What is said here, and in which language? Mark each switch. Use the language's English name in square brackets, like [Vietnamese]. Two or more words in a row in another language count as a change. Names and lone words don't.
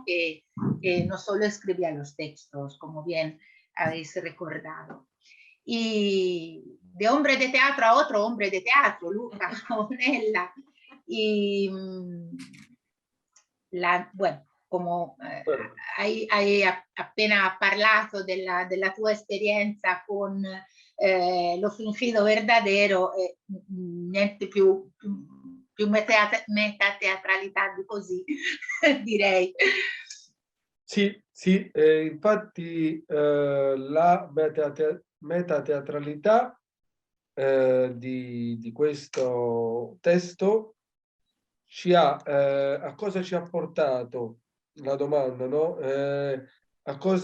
[Spanish] Que no solo escribía los textos, como bien habéis recordado. Y de hombre de teatro a otro hombre de teatro, Luca Onella. Y bueno, como [Italian] hai appena parlato della tua esperienza con Lo fingido verdadero, niente più metateatralità di così, direi. Sì, infatti la metateatralità di questo testo a cosa ci ha portato, la domanda, no?